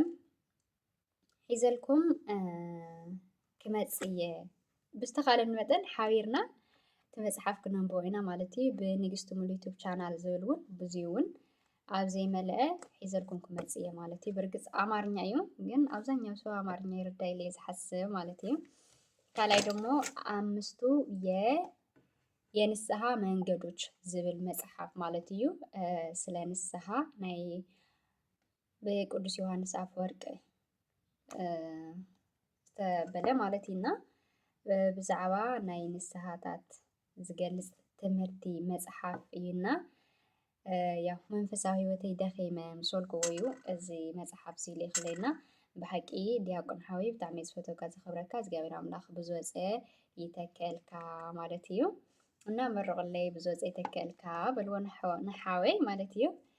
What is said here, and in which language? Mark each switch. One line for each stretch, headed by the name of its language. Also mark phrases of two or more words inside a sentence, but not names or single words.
Tigrinya: ሒዘልኩም ክመጽእ እየ ብዝተኻለን መጠን ሓቢርና ትመጽሓፍ ክነንብቦ ኢና ማለት እዩ ብንግስቲ ሙሉ ዩቱብ ቻናል ዝብል እውን ብዙይ እውን ኣብ ዘይመልአ ሒዘልኩም ክመጽእ እየ ማለት እዩ ብርግጽ ኣማርኛ እዩ ግን
Amharic: አብዛኛው ሰው አማርኛ ይረዳይ
Tigrinya: ኢለ ዝሓስብ ማለት እዩ ካልኣይ ደሞ አምስቱ የንስሐ መንገዶች ዝብል መጽሓፍ ማለት እዩ ስለ ንስሐ ናይ ብቅዱስ ዮሐንስ አፈወርቅ ዝተበለ ማለት ኢና ብዛዕባ ናይ ንስሐታት ዝገልጽ ትምህርቲ መጽሓፍ እዩና ያው መንፈሳዊ ህይወተይ ደኺመ ምስ በልክዎ እዩ እዚ መጽሓፍ ሲሉ ይኽለና ብሓቂ ዲያቆን ሓወይ ብጣዕሚ ዝፈትወካ ዘኽብረካ እግዚኣብሔር ኣምላኽ ብዝወፀ ይተከልካ ማለት እዩ እና መርቑለይ ብዝወፀ ይተከልካ በልዎ ንሓወይ ማለት እዩ